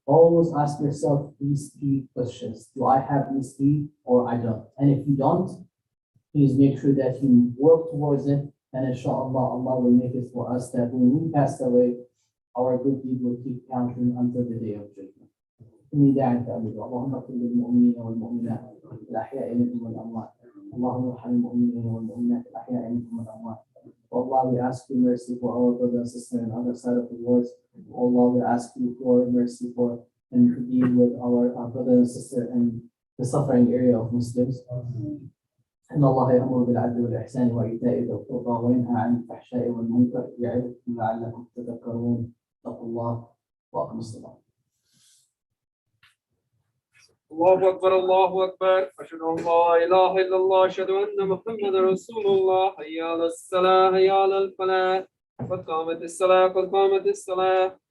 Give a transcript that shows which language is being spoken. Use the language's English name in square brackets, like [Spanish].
[English] Always ask yourself these 3 questions. Do I have these 3 or I don't? And if you don't, please make sure that you work towards it. And inshallah, Allah will make it for us that when we pass away, our good deed will keep counting until the day of judgment. [Arabic] إني داعٍ فأبد اللهم اغفر للمؤمنين والمؤمنات الأحياء منهم والأموات اللهم ارحم المؤمنين والمؤمنات الأحياء منهم والأموات. [English] Allah, we ask you mercy for our brother and sister on the other side of the world. Allah, we ask you for mercy for and to be with our brother and sister in the suffering area of Muslims. [Arabic] إن الله يأمر بالعدل والإحسان وإيتاء ذي القربى وينهى عن الفحشاء والمنكر يعظكم لعلكم تذكرون. اتقوا الله وأقيموا الصلاة. الله أكبر الله أكبر أشهد أن لا إله إلا الله أشهد أن محمدا رسول الله حي على الصلاة حي على الفلاح قد قامت الصلاة قد قامت الصلاة.